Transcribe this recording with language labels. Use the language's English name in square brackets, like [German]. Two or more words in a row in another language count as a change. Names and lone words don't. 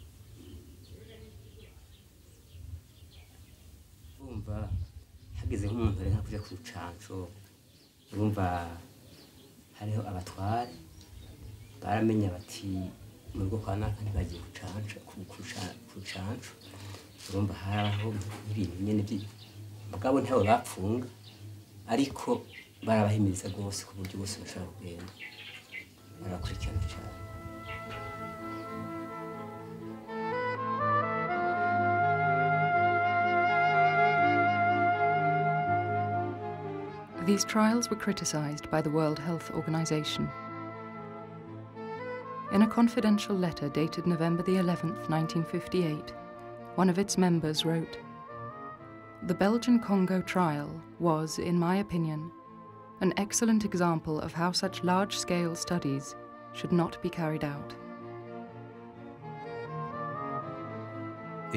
[Rundi] Urumva hageze nk'umuntu ari nka kuja ku rucanco, urumva hariho abatware baramenya bati mu rugo kwa naka ntibagiye ku rucanco, urumva haraho ibintu nyene mugabo ntabo bapfunga, ariko barabahimiriza rwose ku buryo bose bashobora kugenda, barakurikirana cyane. [English] These trials were criticized by the World Health Organization. In a confidential letter dated November the 11th, 1958, one of its members wrote, "The Belgian Congo trial was, in my opinion, an excellent example of how such large-scale studies should not be carried out."